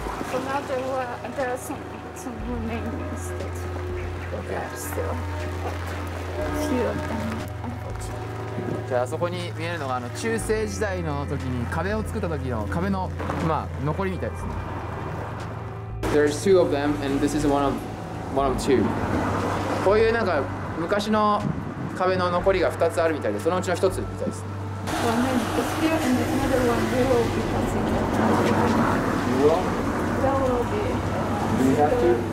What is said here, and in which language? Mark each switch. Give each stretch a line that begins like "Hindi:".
English: So now there are some remainings that are still few of them, unfortunately.
Japanese: じゃああそこに見えるのが中世時代の時に壁を作った時の壁のまあ残りみたいですね。
English: There's two of them and this is one of two.
Japanese: こういうなんか昔の壁の残りが2つあるみたいで、そのうちの1つみたいですね。
English: One is here and another one will be passing. There will be. Do we have to?